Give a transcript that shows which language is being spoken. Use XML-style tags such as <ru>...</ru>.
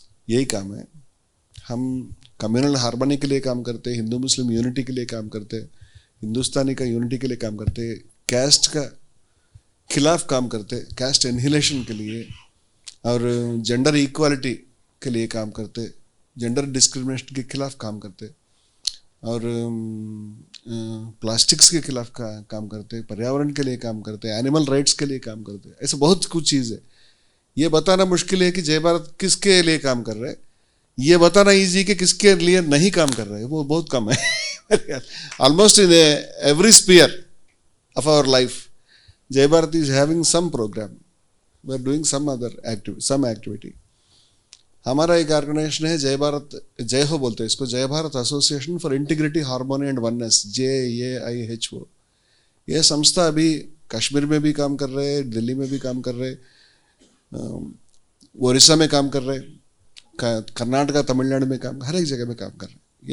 <hi>यही काम है, हम कम्युनल हार्मनी के लिए काम करते, हिंदू मुस्लिम यूनिटी के लिए काम करते, हिंदुस्तानी का यूनिटी के लिए काम करते, कैस्ट का खिलाफ काम करते, कैस्ट एनहिलेशन के लिए, और जेंडर इक्वालिटी के लिए काम करते, जेंडर डिस्क्रिमिनेशन के खिलाफ काम करते, और प्लास्टिक्स के खिलाफ काम करते, पर्यावरण के लिए काम करते, एनिमल राइट्स के लिए काम करते। ऐसे बहुत कुछ चीज़ है। ये बताना मुश्किल है कि जय भारत किसके लिए काम कर रहे हैं, ये बताना इजी कि किसके लिए नहीं काम कर रहे हैं, वो बहुत कम है।</hi> <en>almost in every sphere of our life, Jai Bharat is having some program. We are doing some activity.</en> <hi>हमारा एक ऑर्गेनाइजेशन है जय भारत, जय हो बोलते हैं इसको, जय Bharat association for integrity harmony and oneness, JAIHO। ये संस्था अभी कश्मीर में भी काम कर रहे हैं, दिल्ली में भी काम कर रहे, उड़ीसा में काम कर रहे, कर्नाटका तमिलनाडु में काम, हर एक जगह में काम कर रहे।</hi>